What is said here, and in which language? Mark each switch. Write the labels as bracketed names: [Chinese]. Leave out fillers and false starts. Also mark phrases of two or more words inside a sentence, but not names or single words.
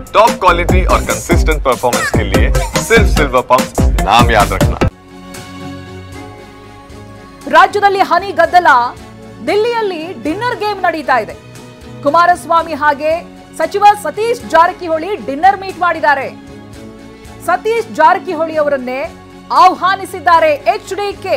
[English] top quality [Hindi] और [English] consistent performance [Hindi] के लिए सिर्फ सिल्वर पंप नाम याद रखना। [Kannada] ರಾಜ್ಯದಲ್ಲಿ ಹನಿ ಗದ್ದಲ, ದಿಲ್ಲಿಯಲ್ಲಿ [English] dinner game [Kannada] ನಡೀತಾ ಇದೆ. ಕುಮಾರಸ್ವಾಮಿ ಹಾಗೆ ಸಚಿವ ಸತೀಶ್ ಜಾರಕಿಹೊಳಿ [English] dinner meet [Kannada] ಮಾಡಿದ್ದಾರೆ. ಸತೀಶ್ ಜಾರಕಿಹೊಳಿ ಅವರನ್ನೇ ಆಹ್ವಾನಿಸಿದ್ದಾರೆ ಎಚ್ಡಿಕೆ.